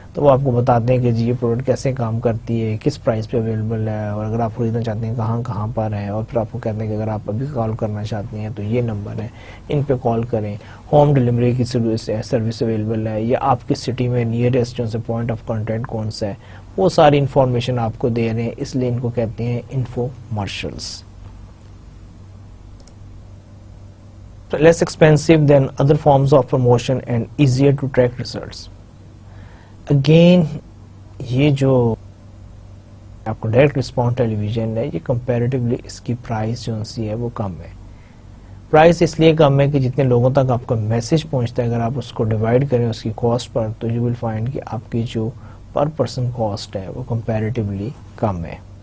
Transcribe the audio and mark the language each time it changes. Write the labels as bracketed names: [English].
[Urdu] تو وہ آپ کو بتاتے ہیں کہ جی یہ پروڈکٹ کیسے کام کرتی ہے, کس پرائز پہ اویلیبل ہے, اور اگر آپ خریدنا چاہتے ہیں کہاں پر ہے, اور پھر آپ کو کہتے ہیں کہ اگر آپ ابھی کال کرنا چاہتے ہیں تو یہ نمبر ہے, ان پہ کال کریں. ہوم ڈلیوری کی سروس اویلیبل ہے, یا آپ کی سٹی میں نیئرسٹ جو سے پوائنٹ آف کانٹیکٹ کون سا ہے, وہ ساری انفارمیشن آپ کو دے رہے ہیں. اس لیے ان کو کہتے ہیں انفومرشلس. [English] Less expensive than other forms of promotion and easier to track results. [Urdu] Again, یہ جو آپ کو ڈائریکٹ رسپانس ٹیلی ویژن ہے, یہ کمپیریٹیولی اس کی پرائز جو سی ہے وہ کم ہے. پرائز اس لیے کم ہے کہ جتنے لوگوں تک آپ کا میسج پہنچتا ہے, اگر آپ اس کو ڈیوائڈ کریں اس کی کاسٹ پر, تو [English] you will find [Urdu] کہ آپ کی جو پر پرسن کاسٹ ہے وہ کمپیریٹیولی کم ہے.